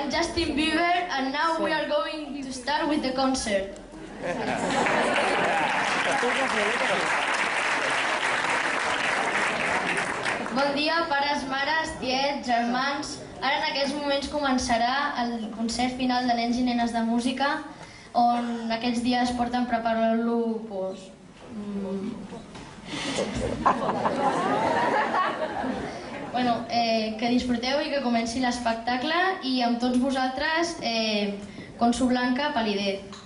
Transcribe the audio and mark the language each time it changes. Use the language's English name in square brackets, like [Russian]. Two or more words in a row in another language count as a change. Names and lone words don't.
[English] Justin Bieber, and now we are going to start with the concert. [Catalan] Bon dia, pares, mares, tiets, germans. Ara en aquests moments començarà el concert final de nens i nenes de música, on aquests dies porten preparant-lo que disfruteu i que comenci l'espectacle, i amb tots vosaltres, Consu Blanca Palidez.